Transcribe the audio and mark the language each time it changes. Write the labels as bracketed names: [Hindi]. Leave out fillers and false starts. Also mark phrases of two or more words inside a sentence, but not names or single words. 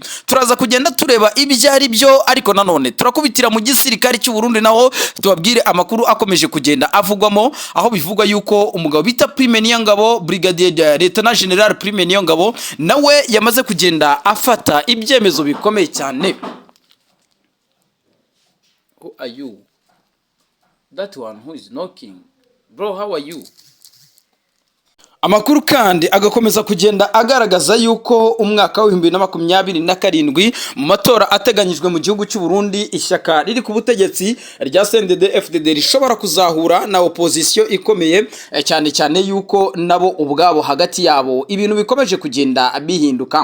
[Kinyarwanda] Turaza kugenda tureba ibyo ari byo, ariko nanone turakubitira mu gisirikare cy'u Burundi naho tubabwire amakuru akomeje kugenda avugwamo, aho bivugwa yuko umugabo bita Prime Niyongabo, Brigadier Lieutenant General Prime Niyongabo, nawe yamaze kugenda afata ibyemezo bikomeye cyane. [English] Who are you? That one who is knocking. Bro, how are you? [Kinyarwanda] Amakuru kandi agakomeza kugenda agaragaza yuko umwaka wa 2027 mu matora ateganyijwe mu gihugu cy'u Burundi, ishyaka riri ku butegetsi rya CNDD FDD rishobora kuzahura na opposition ikomeye cyane cyane yuko nabo ubwabo hagati yabo ibintu bikomeje kugenda bihinduka.